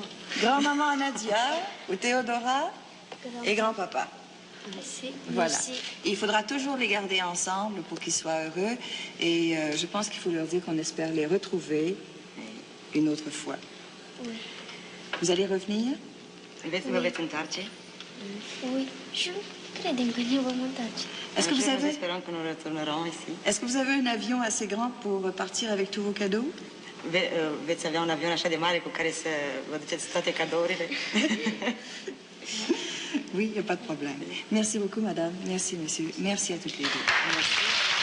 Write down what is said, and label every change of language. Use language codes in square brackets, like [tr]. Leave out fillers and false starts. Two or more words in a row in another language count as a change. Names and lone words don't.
[fr] Grand-maman Nadia ou Théodora et grand-papa. Merci. Voilà. Merci. Et il faudra toujours les garder ensemble pour qu'ils soient heureux. Et je pense qu'il faut leur dire qu'on espère les retrouver une autre fois. Oui. Vous allez revenir? [ro] Vă veți întoarce? [fr] Oui. [ro] Și credem că ne vom întoarce. [fr] Est-ce que vous avez... [ro] Sperăm că [fr] nous retournerons ici. Est-ce que vous avez un avion assez grand pour partir avec tous vos cadeaux? [ro] Veți avea un avion așa de mare cu care să vă duceți toate cadourile? [fr] Oui, il n'y a pas de problème. Merci beaucoup, madame. Merci, monsieur. Merci à toutes les deux. Merci.